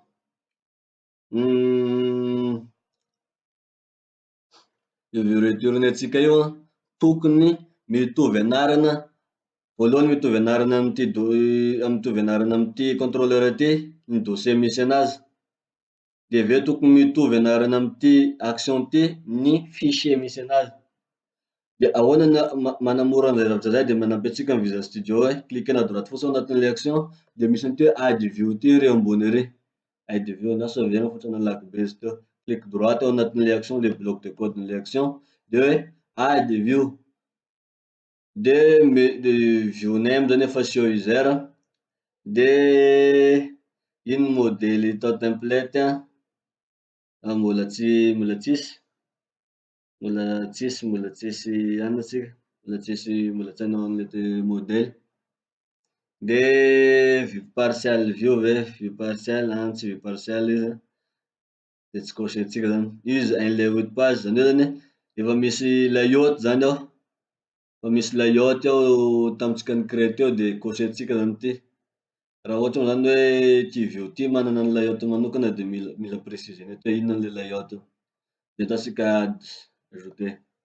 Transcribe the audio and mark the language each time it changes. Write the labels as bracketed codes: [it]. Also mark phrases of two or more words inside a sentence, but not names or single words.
[mg] io view retournetsika io tokony mitovy anarana, voalohany mitovy anarana amity contrôleur ty ny dossier misy anazy, de aveo tokony mitovy anarana amity action ty ny fichier misy anazy. De ahoana manamora anizay zavatra zay de manampy atsika amy Visual Studio hoe cliquena [fr] à droite [mg] fotsiny ao anatin'le action de misy an'ity hoe [en] add view [mg] ty ery ambony ery, [en] add view [mg] na sauvegarde fotsiny alaky be izy teo, [fr] clique droite [mg] ao anatin'le action le bloc de code n'le action de hoe [en] add view, [mg] de [en] view name [mg] zany efa [en] show user, [mg] de ino modèle atao template mbola tsisy any atsika, mbola tsy hanao an'le modèle, de [fr] vue partial [mg] view ve, [fr] vue partial [mg] tsy [fr] vue partial [mg] izy de tsy cochetsika zany, [en] use un layout page [mg] zany hoe zany efa misy layout zany ao, efa misy layout ao tamitsika nicréé teo de cochetsika zany ty, raha ohatra moa zany hoe ty view ty manana ny layout manokana de mila préciser hoe inona le layout io, de ataotsika add ajouter.